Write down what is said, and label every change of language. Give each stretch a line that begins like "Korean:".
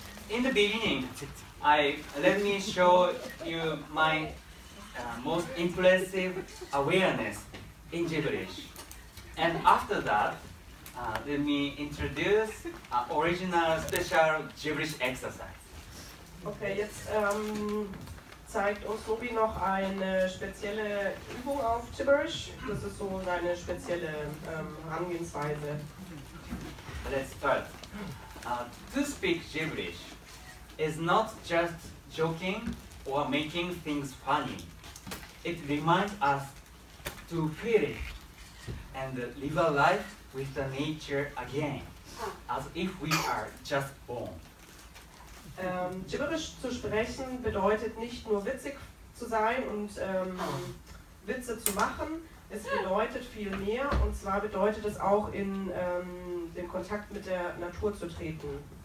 English: In the beginning, let me show you my most impressive awareness in Gibberish. And after that, let me introduce original special Gibberish exercise.
German: Okay, jetzt zeigt uns Nobi noch eine spezielle Übung auf Gibberish. Das ist so seine spezielle Herangehensweise.
English: Let's start. To speak Gibberish is not just joking or making things funny. It reminds us to feel it and live a life with the nature again, as if we are just born.
German: Gibberish zu sprechen bedeutet nicht nur witzig zu sein und Witze zu machen, es bedeutet viel mehr, und zwar bedeutet es auch in den Kontakt mit der Natur zu treten.